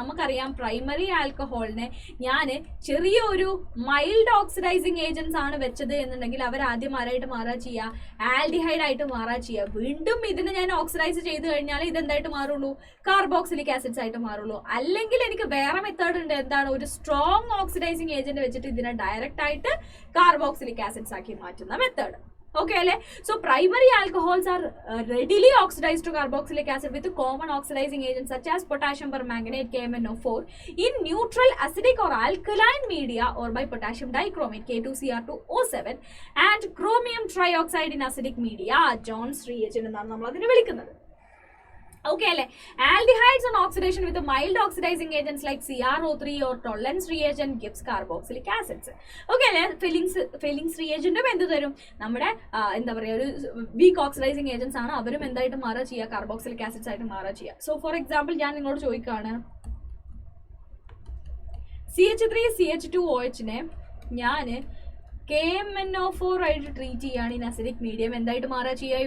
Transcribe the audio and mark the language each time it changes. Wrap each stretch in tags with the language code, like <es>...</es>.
<ml>നമുക്കറിയാം പ്രൈമറി ആൽക്കഹോളിനെ ഞാൻ ചെറിയൊരു മൈൽഡ് ഓക്സിഡൈസിങ് ഏജൻസ് ആണ് വെച്ചത് എന്നുണ്ടെങ്കിൽ അവർ ആദ്യം ആരായിട്ട് മാറാ ചെയ്യുക? ആൽഡിഹൈഡ് ആയിട്ട് മാറാ ചെയ്യുക. വീണ്ടും ഇതിനെ ഞാൻ ഓക്സിഡൈസ് ചെയ്ത് കഴിഞ്ഞാൽ ഇതെന്തായിട്ട് മാറുള്ളൂ? കാർബോക്സിലിക് ആസിഡ്സ് ആയിട്ട് മാറുള്ളൂ. അല്ലെങ്കിൽ എനിക്ക് വേറെ മെത്തേഡ് ഉണ്ട്. എന്താണ്? ഒരു സ്ട്രോങ് ഓക്സിഡൈസിങ് ഏജന്റ് വെച്ചിട്ട് ഇതിനെ ഡയറക്റ്റ് ആയിട്ട് കാർബോക്സിലിക് ആസിഡ്സ് ആക്കി മാറ്റുന്ന method. Okay, alle?</ml> <en>So primary alcohols are readily oxidized to carboxylic acid with common oxidizing agents such as potassium permanganate KMnO4 in neutral acidic or alkaline media or by potassium dichromate K2Cr2O7 and chromium trioxide in acidic media.</en> <ml>Jones reagent എന്നാണ് നമ്മൾ അതിനെ വിളിക്കുന്നത്. Okay, alle?</ml> <en>Aldehydes on oxidation with a mild oxidizing agents like CrO3 or Tollens reagent gives carboxylic acids.</en> <ml>Okay, alle? Fillings reagent എന്ത് തരും? നമ്മുടെ എന്താ പറയുക ഒരു വീക്ക് ഓക്സിഡൈസിങ് ഏജൻസ് ആണ്. അവരും എന്തായിട്ട് മാറാ ചെയ്യുക? കാർബോക്സിലിക് ആസിഡ്സ് ആയിട്ട് മാറാ ചെയ്യുക. സോ ഫോർ എക്സാമ്പിൾ ഞാൻ നിങ്ങളോട് ചോദിക്കുകയാണ്, CH3CH2OH നെ ഞാൻ KMnO4 ആയിട്ട് ട്രീറ്റ് ചെയ്യുകയാണ്</ml> <en>In acidic medium.</en> <ml>എന്തായിട്ട് മാറാ ചെയ്യുക?</ml>